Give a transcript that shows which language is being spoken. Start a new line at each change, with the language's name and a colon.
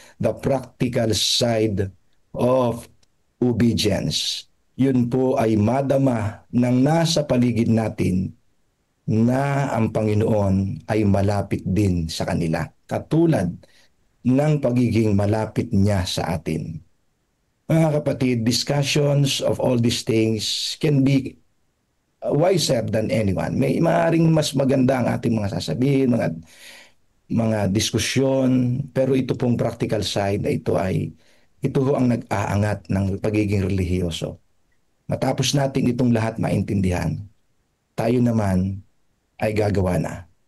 English: The practical side of obedience.
Filipino: Yun po ay madama ng nasa paligid natin na ang Panginoon ay malapit din sa kanila. Katulad ng pagiging malapit niya sa atin.
English: Mga kapatid, discussions of all these things can be wiser than anyone.
Filipino: May maaaring mas maganda ang ating mga sasabihin, mga diskusyon, pero ito pong practical side na ito ho ang nag-aangat ng pagiging relihiyoso. Matapos natin itong lahat maintindihan, tayo naman ay gagawa na.